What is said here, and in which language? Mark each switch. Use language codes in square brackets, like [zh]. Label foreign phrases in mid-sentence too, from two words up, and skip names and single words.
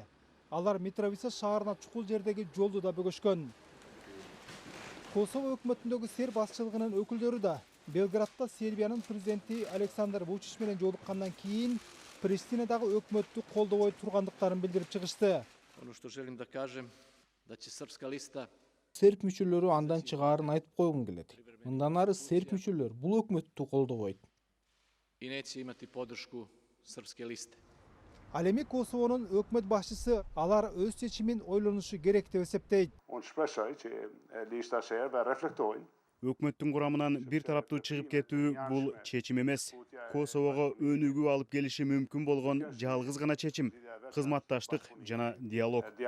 [ky] Алар Митровица шаарына чукул жердеги жолду да бөгөшкөн. Косово өкмөтүндөгү серб башчылыгынын өкүлдөрү да Белградта Сербиянын президенти Александр Вучич менен жолуккандан кийин Приштинадагы өкмөттү колдобой тургандыктарын билдирип чыгышты. [sr] Ono što želim da kažem da će srpska lista [ky] Серб мүчөлөрү андан чыгаарын айтып койгум келет. Мындан ары серб мүчөлөр бул өкмөттү колдобойт. [sr] i neće imati podršku srpske liste. [ky] Ал эми Косовонун өкмөт башчысы алар өз чечимин ойлонушу керек деп эсептейт. Өкмөттүн курамынан бир тараптуу чыгып кетүү бул чечим эмес. Косового өнүгүү алып келиши мүмкүн болгон жалгыз гана чечим — кызматташтык жана диалог.